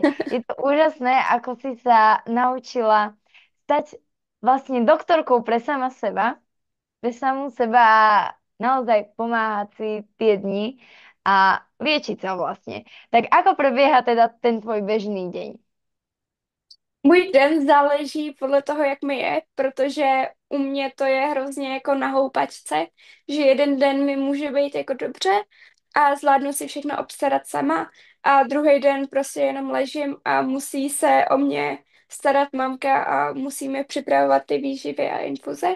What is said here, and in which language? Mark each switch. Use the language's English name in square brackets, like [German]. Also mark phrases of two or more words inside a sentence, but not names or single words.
[Slovak] Je to úžasné, ako si sa naučila stať vlastne doktorkou pre sama seba pre samú seba a naozaj pomáhať si tie dni a liečiť sa vlastne. Tak ako prebieha teda ten tvoj bežný deň? [Czech] Můj den záleží podle toho, jak mi je, protože u mě to je hrozně jako na houpačce, že jeden den mi může být jako dobře a zvládnu si všechno obstarat sama a druhý den prostě jenom ležím a musí se o mě starat mamka a musíme připravovat ty výživy a infuze.